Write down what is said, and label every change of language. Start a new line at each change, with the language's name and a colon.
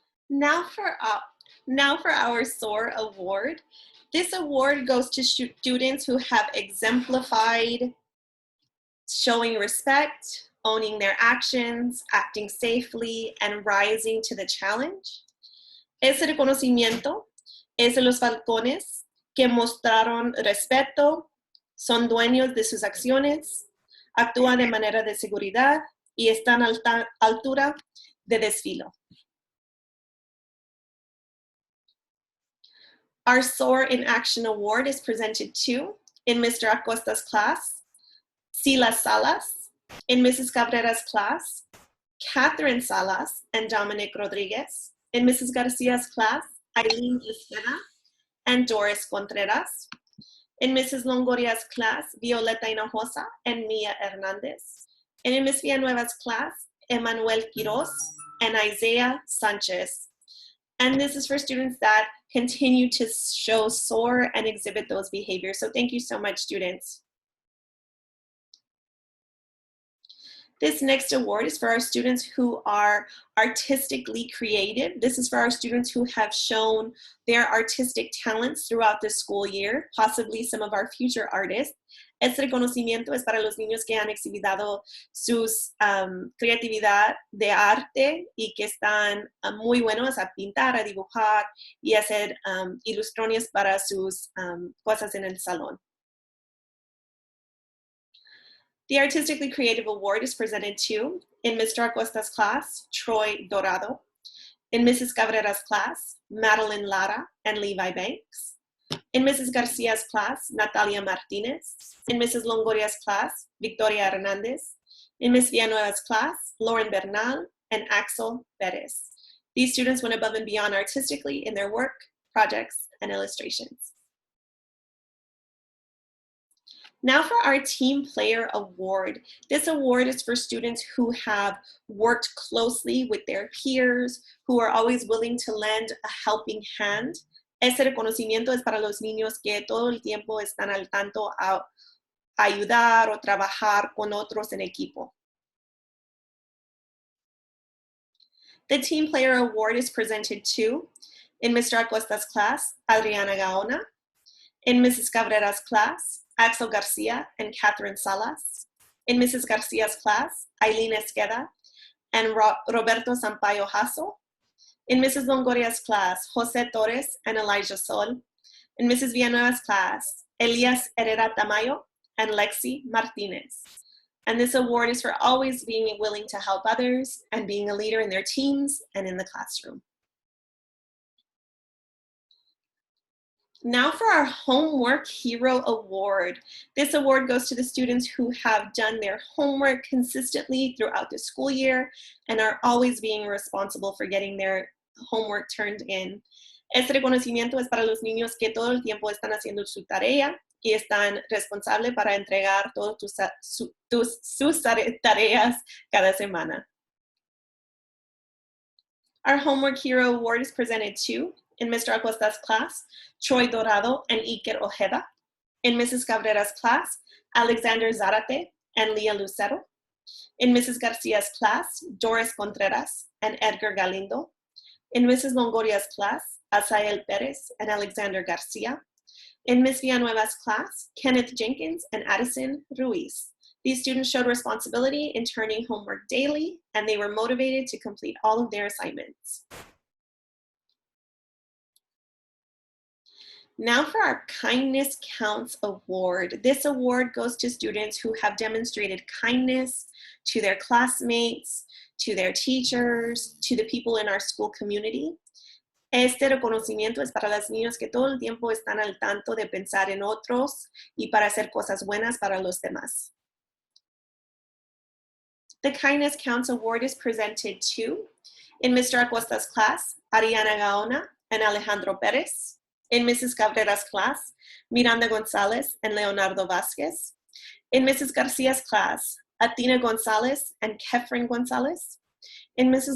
English: Now for our SOAR award. This award goes to students who have exemplified showing respect, owning their actions, acting safely, and rising to the challenge.
Spanish: Ese reconocimiento es de los balcones que mostraron respeto, son dueños de sus acciones, actúan de manera de seguridad y están a altura de desfilo.
English: Our SOAR in Action Award is presented to, in Mr. Acosta's class, Sila Salas, in Mrs. Cabrera's class, Catherine Salas and Dominic Rodriguez, in Mrs. Garcia's class, Aileen Esqueda and Doris Contreras, in Mrs. Longoria's class, Violeta Hinojosa and Mia Hernandez, and in Ms. Villanueva's class, Emmanuel Quiroz and Isaiah Sanchez. And this is for students that continue to show SOAR and exhibit those behaviors. So thank you so much, students. This next award is for our students who are artistically creative. This is for our students who have shown their artistic talents throughout the school year, possibly some of our future artists.
Spanish: Este reconocimiento es para los niños que han exhibido su creatividad de arte y que están muy buenos a pintar, a dibujar y hacer ilustraciones para sus cosas en el salón.
English: The Artistically Creative Award is presented to, in Mr. Acosta's class, Troy Dorado, in Mrs. Cabrera's class, Madeline Lara and Levi Banks, in Mrs. Garcia's class, Natalia Martinez, in Mrs. Longoria's class, Victoria Hernandez, in Ms. Villanueva's class, Lauren Bernal and Axel Perez. These students went above and beyond artistically in their work, projects, and illustrations. Now for our Team Player Award. This award is for students who have worked closely with their peers, who are always willing to lend a helping hand.
Spanish: Este reconocimiento es para los niños que todo el tiempo están al tanto a ayudar o trabajar con otros en equipo.
English: The Team Player Award is presented to, in Mr. Acosta's class, Adriana Gaona, in Mrs. Cabrera's class, Axel Garcia and Catherine Salas, in Mrs. Garcia's class, Aileen Esqueda and Roberto Sampaio Hasso, in Mrs. Longoria's class, Jose Torres and Elijah Sol, in Mrs. Villanueva's class, Elias Herrera Tamayo and Lexi Martinez. And this award is for always being willing to help others and being a leader in their teams and in the classroom. Now for our Homework Hero Award. This award goes to the students who have done their homework consistently throughout the school year and are always being responsible for getting their homework turned in.
Spanish: Este reconocimiento es para los niños que todo el tiempo están haciendo su tarea y están responsables para entregar todas sus tareas cada semana.
English: Our Homework Hero Award is presented to, in Mr. Acosta's class, Troy Dorado and Iker Ojeda. In Mrs. Cabrera's class, Alexander Zarate and Leah Lucero. In Mrs. Garcia's class, Doris Contreras and Edgar Galindo. In Mrs. Longoria's class, Asael Perez and Alexander Garcia. In Ms. Villanueva's class, Kenneth Jenkins and Addison Ruiz. These students showed responsibility in turning homework daily, and they were motivated to complete all of their assignments. Now for our Kindness Counts Award. This award goes to students who have demonstrated kindness to their classmates, to their teachers, to the people in our school community.
Spanish: Este reconocimiento es para los niños que todo el tiempo están al tanto de pensar en otros y para hacer cosas buenas para los demás.
English: The Kindness Counts Award is presented to, in Mr. Acosta's class, Ariana Gaona and Alejandro Perez. In Mrs. Cabrera's class, Miranda Gonzalez and Leonardo Vasquez. In Mrs. Garcia's class, Athena Gonzalez and Kefren Gonzalez. In Mrs.